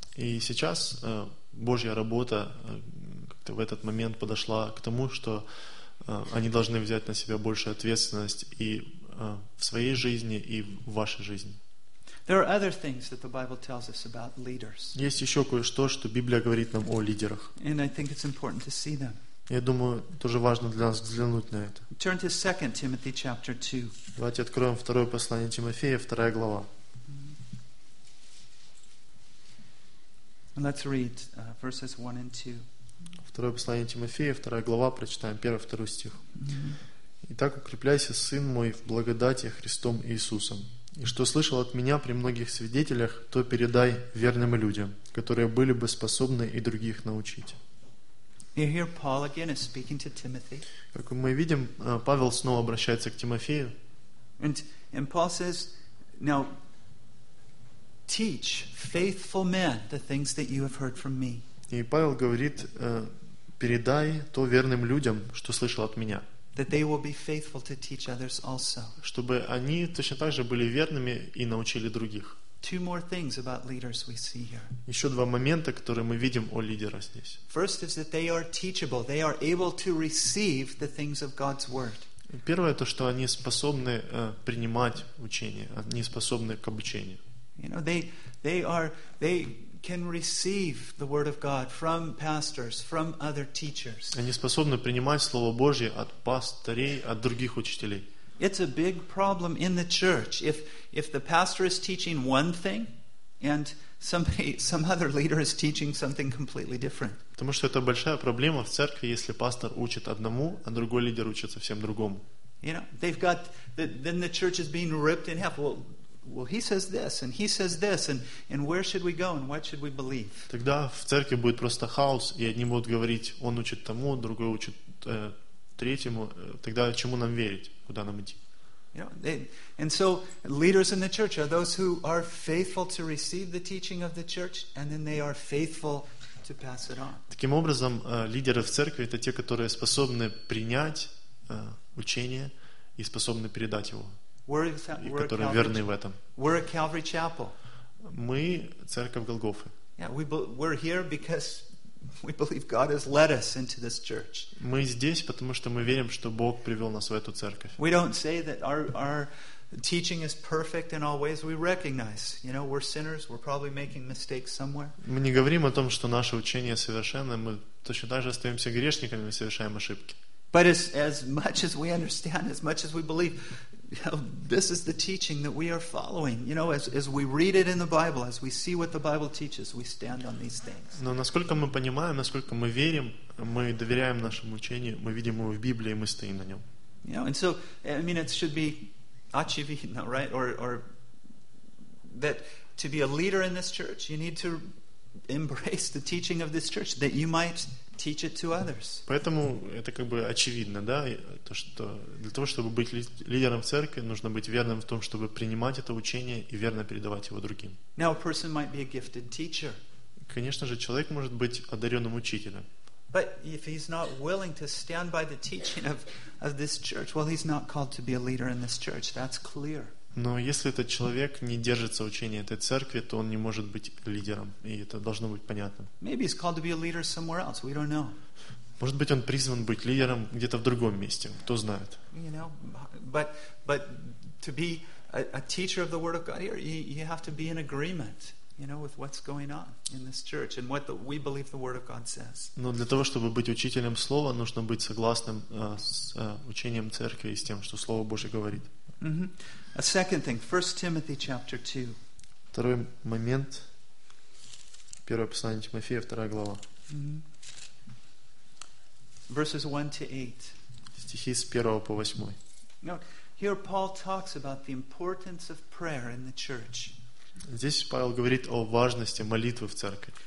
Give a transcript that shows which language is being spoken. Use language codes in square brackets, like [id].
[ru] И сейчас Божья работа в этот момент подошла к тому, что они должны взять на себя больше ответственность и в своей жизни, и в вашей жизни. [en] There are other things that the Bible tells us about leaders. [ru] Есть еще кое-что, что Библия говорит нам о лидерах. [en] And I think it's important to see them. [ru] Я думаю, тоже важно для нас взглянуть на это. [en] Turn to 2 Timothy chapter 2. [ru] Давайте откроем второе послание Тимофея, 2 глава. [en] And let's read verses 1 and 2. [ru] Второе послание Тимофея, вторая глава, прочитаем 1-2 стих. «Итак, укрепляйся, сын мой, в благодати Христом Иисусом. И что слышал от меня при многих свидетелях, то передай верным людям, которые были бы способны и других научить». Как мы видим, Павел снова обращается к Тимофею. И Павел говорит, [en] «Now, teach faithful men the things that you have heard from me». [ru] И Павел говорит, передай то верным людям, что слышал от меня. [en] That they will be faithful to teach others also. [ru] Чтобы они точно так же были верными и научили других. [en] Two more things about leaders we see here. [ru] Еще два момента, которые мы видим о лидерах здесь. [en] First is that they are teachable. They are able to receive the things of God's word. [ru] Первое, то, что они способны принимать учение. Они способны к обучению. [en] You know, they can receive the word of God from pastors, from other teachers. [ru] Они способны принимать слово Божье от пастырей, от других учителей. [en] It's a big problem in the church if the pastor is teaching one thing and some other leader is teaching something completely different. [ru] Потому что это большая проблема в церкви, если пастор учит одному, а другой лидер учит совсем другому. [en] You know, they've got then the church is being ripped in half. Well, he says this, and he says this, and where should we go, and what should we believe? [ru] Тогда в церкви будет просто хаос, и одни будут говорить, он учит тому, другой учит третьему. Тогда чему нам верить, куда нам идти? [en] And so leaders in the church are those who are faithful to receive the teaching of the church, and then they are faithful to pass it on. [ru] Таким образом, лидеры в церкви — это те, которые способны принять учение и способны передать его. Которые верны в этом. [en] We're a Calvary Chapel. [ru] Мы церковь Голгофы. [en] Yeah, we're here because we believe God has led us into this church. [ru] Мы здесь, потому что мы верим, что Бог привел нас в эту церковь. [en] We don't say that our teaching is perfect in all ways. We recognize, you know, we're sinners. We're probably making mistakes somewhere. [ru] Мы не говорим о том, что наше учение совершенно. Мы точно так же остаемся грешниками, совершаем ошибки. [en] But as much as we understand, as much as we believe, this is the teaching that we are following. You know, as we read it in the Bible, as we see what the Bible teaches, we stand on these things. [ru] Но насколько мы понимаем, насколько мы верим, мы доверяем нашему учению, мы видим его в Библии, мы стоим на нем. [en] You know, and so, I mean, it should be [ru] очевидно, [en] right? Or that to be a leader in this church, you need to embrace the teaching of this church, that you might teach it to others. [ru] Поэтому это как бы очевидно, да, то, что для того, чтобы быть лидером в церкви, нужно быть верным в том, чтобы принимать это учение и верно передавать его другим. [en] Now a person might be a gifted teacher. [ru] Конечно же, человек может быть одаренным учителем. [en] But if he's not willing to stand by the teaching of this church, well, he's not called to be a leader in this church. That's clear. [ru] Но если этот человек не держится учения этой церкви, то он не может быть лидером, и это должно быть понятно. [en] Maybe he's called to be a leader somewhere else. We don't know. [ru] Может быть, он призван быть лидером где-то в другом месте. Кто знает? [en] You know, but to be a teacher of the Word of God here, you have to be in agreement, you know, with what's going on in this church and what we believe the Word of God says. [ru] Но для того, чтобы быть учителем слова, нужно быть согласным с учением церкви и с тем, что Слово Божье говорит. [en] A second thing, 1 Timothy chapter 2. [ru] Второй момент. Первое послание Тимофея, вторая глава. [en] Verses 1-8. [ru] Стихи с 1 по 8. [en] Now, here Paul talks about the importance of prayer in the church. [ru] Здесь Павел говорит о важности молитвы в церкви.